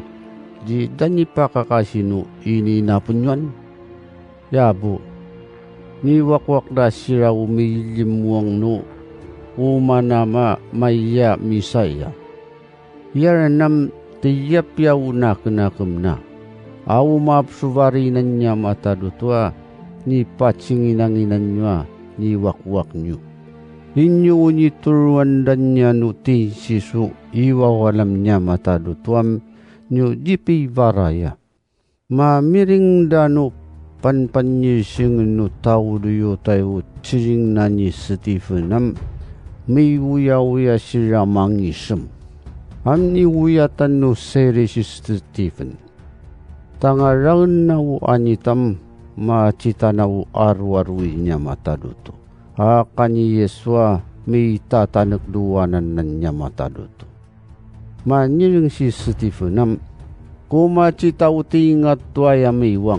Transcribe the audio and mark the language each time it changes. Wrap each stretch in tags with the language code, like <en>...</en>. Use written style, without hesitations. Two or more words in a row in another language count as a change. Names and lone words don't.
<tao>Ji danyi pakakasinu ini na punyuan. Ya bu, ni wakwak da sirawu milimuang no. Umanama maya misaya. Yaranam tiyap yaw na kenakam na. Awu maapsuvari nanya matadutwa. Ni pacinginanginan nyo ni wakwak nyo. Inyo ni turuan dan nya nuti sisu iwa walam nya matadutwam nyo dipi varaya. Miring danu panpanyising no tau duyo tayo chiring nani Stephenam may wuya sira mangisem. Amni wuyatan no sere si Stephen. Tangarang na anitam macita na arwarwi nya mataduto. Kani Yeswa may tatanagduwanan na niya mataduto. Maniring si Stephenam kumacita utingat tuaya maywang.</tao>